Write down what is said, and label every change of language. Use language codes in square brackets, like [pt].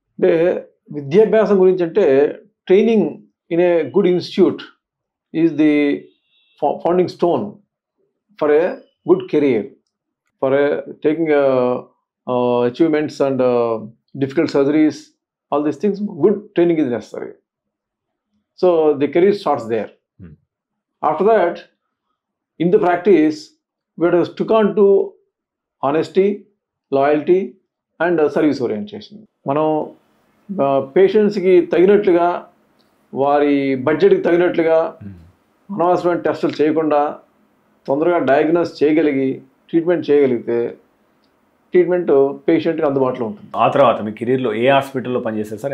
[te] అంటే విద్యాభ్యాసం గురించి అంటే [en] Training in a good institute is the founding stone for a good career, for a taking achievements and difficult surgeries, all these things, good training is necessary. So the career starts there. After that, in the practice, we have to stick on to honesty, loyalty and service orientation. [te] మనం పేషెంట్స్కి తగినట్లుగా, వారి బడ్జెట్కి తగినట్లుగా అనవసరమైన టెస్టులు చేయకుండా తొందరగా డయాగ్నోస్ చేయగలిగి ట్రీట్మెంట్ చేయగలిగితే ట్రీట్మెంట్ పేషెంట్కి అందుబాటులో ఉంటుంది. ఆ తర్వాత మీ కెరీర్లో ఏ హాస్పిటల్లో పనిచేశారు సార్?